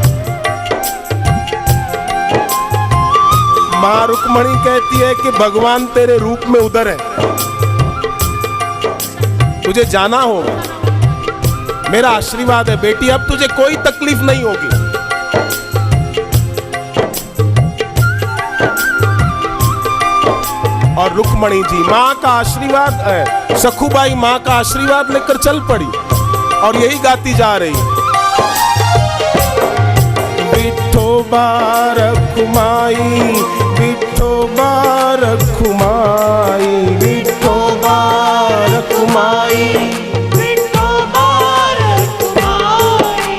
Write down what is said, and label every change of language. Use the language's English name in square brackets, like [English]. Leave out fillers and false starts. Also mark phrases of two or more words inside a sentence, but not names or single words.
[Hindi] माँ रुक्मणी कहती है कि भगवान तेरे रूप में उधर है, तुझे जाना होगा, मेरा आशीर्वाद है बेटी, अब तुझे कोई तकलीफ नहीं होगी। और रुक्मणी जी माँ का आशीर्वाद है, सखुबाई माँ का आशीर्वाद लेकर चल पड़ी और यही गाती जा रही, विठोबा रखुमाई, विठोबा रखुमाई, विठोबा रखुमाई, विठोबा रखुमाई,